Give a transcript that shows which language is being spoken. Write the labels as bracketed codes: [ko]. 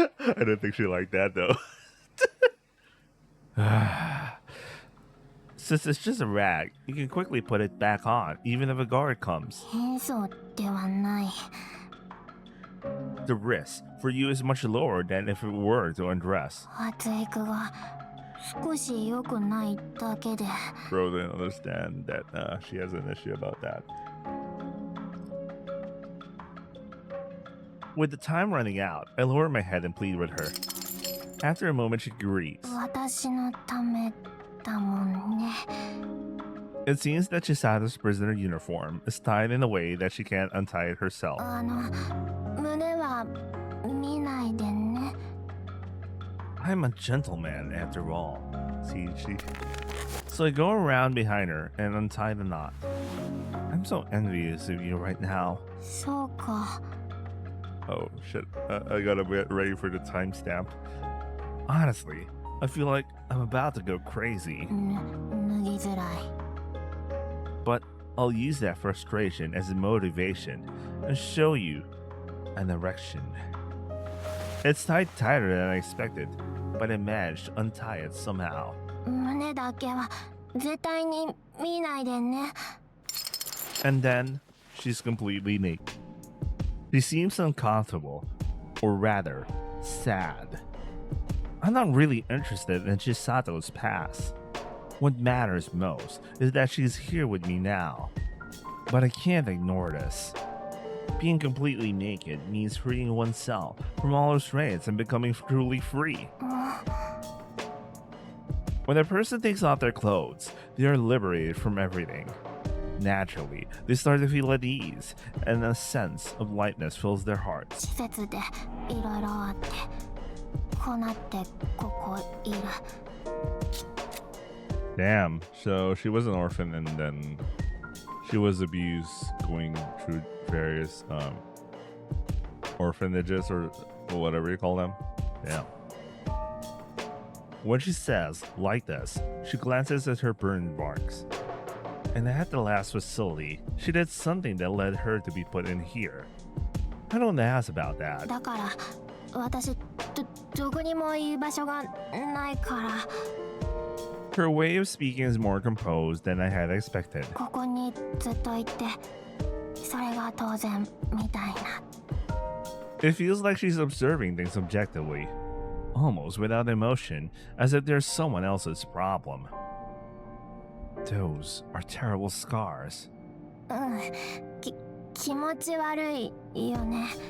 [en] I don't think she liked that though. Since it's just a rag, you can quickly put it back on, even if a guard comes. [ja] 変装ではない [en] The risk for you is much lower than if it were to undress. [ja] 発育が少し良くないだけで [en] Bro didn't understand that she has an issue about that. With the time running out, I lower my head and plead with her. After a moment, she agrees. [ja] 私のためだもんね [en] It seems that Chisato's prisoner uniform is tied in a way that she can't untie it herself. [ja] 胸は見ないでね [en] I'm a gentleman, after all. See. So I go around behind her and untie the knot. I'm so envious of you right now. [ja] そうか [en] Oh shit, I gotta get ready for the timestamp. Honestly, I feel like I'm about to go crazy. [ja] 脱ぎづらい [en] But I'll use that frustration as a motivation and show you an erection. It's tied tighter than I expected, but I managed to untie it somehow. [ja] 胸だけは絶対に見ないでね [en] And then she's completely naked. She seems uncomfortable, or rather, sad. I'm not really interested in Chisato's past. What matters most is that she's here with me now. But I can't ignore this. Being completely naked means freeing oneself from all restraints and becoming truly free. When a person takes off their clothes, they are liberated from everything. Naturally, they start to feel at ease, and a sense of lightness fills their hearts. [ja] 施設でいろいろあってこうなってここいる [en] Damn, so she was an orphan and then she was abused going through various orphanages or whatever you call them. Yeah. When she says, like this, she glances at her burn marks. And at the last facility, she did something that led her to be put in here. I don't ask about that. [ja] だから私どこにもいい場所がないから [en] Her way of speaking is more composed than I had expected. [ja] ここにずっといてそれが当然みたいな [en] It feels like she's observing things objectively, almost without emotion, as if there's someone else's problem. Those are terrible scars. [ja] 気持ち悪いよね